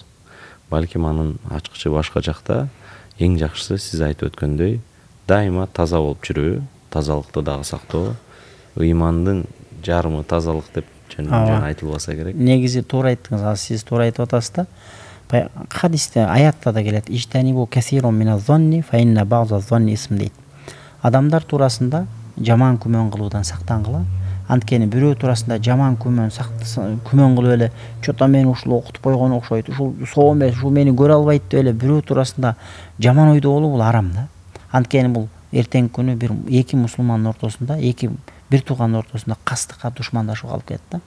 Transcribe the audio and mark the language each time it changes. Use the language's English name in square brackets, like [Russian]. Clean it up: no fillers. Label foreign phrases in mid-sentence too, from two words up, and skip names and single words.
[Kyrgyz] Балким анын ачкычы башка жакта. Эң жакшысы сиз айтып өткөндөй дайыма таза болуп жүрүү, тазалыкты дагы сактоо, ыймандын жарымы тазалык деп жөн айтылбаса керек. Негизи туура айттыңыз, сиз туура айтып атасыз да. Хадисте, аятта да келет. [Arabic] اجتنبوا كثيرا من الظن فإن بعض الظن إثم дейт. [Kyrgyz] Адамдар туурасында жаман күмөн кылуудан сактангыла. Анткени бирөө туурасында жаман күмөн кылып эле, чото мени ушул окутуп койгон окшойт, ушул соо эмес, ушул мени көрө албайт деп эле бирөө туурасында жаман ойдо болуу бул арам да. Анткени бул эртеңки күнү бир эки мусулмандын ортосунда, бир туугандын ортосунда кастыкка, душмандашууга алып келет да.